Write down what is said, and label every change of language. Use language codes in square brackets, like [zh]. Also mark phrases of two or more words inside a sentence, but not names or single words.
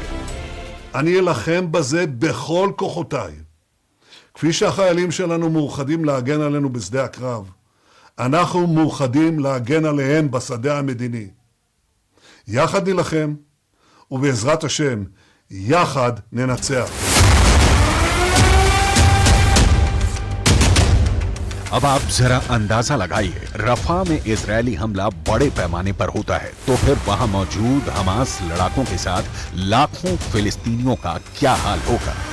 [he] אני אלחם בזה בכל כוחותיי. כפי שהחיילים שלנו מאוחדים להגן עלינו בשדה הקרב, אנחנו מאוחדים להגן עליהם בשדה המדיני. יחד נלחם, ובעזרת השם, יחד ננצח. [hi] अब आप जरा अंदाजा लगाइए, रफा में इजरायली हमला बड़े पैमाने पर होता है तो फिर वहां मौजूद हमास लड़ाकों के साथ लाखों फिलिस्तीनियों का क्या हाल होगा।